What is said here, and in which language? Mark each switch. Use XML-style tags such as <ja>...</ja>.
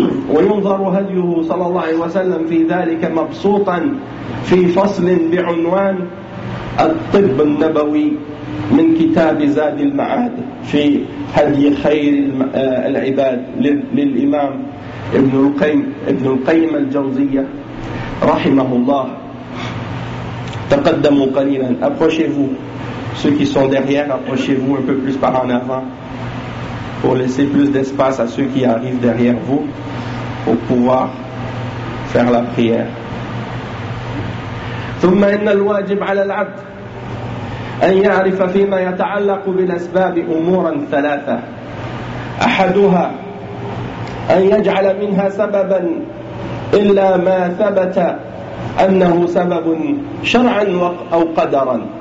<ar>وينظر هديه صلى الله عليه وسلم في ذلك مبسوطا في فصل بعنوان الطب النبوي من كتاب زاد المعاد في هدي خير العباد للإمام ابن القيم الجوزية رحمه الله. تقدموا قليلا،</ar> <fr>approchez-vous ceux qui sont derrière, approchez-vous un peu plus par en avant pour laisser plus d'espace à ceux qui arrivent derrière vous pour pouvoir faire la prière.</fr> <ar>ثم إن الواجب على العبد أن يعرف فيما يتعلق بالأسباب أمورا ثلاثة: أحدها أن يجعل منها سببا إلا ما ثبت أنه سبب شرعا أو قدرا.</ar>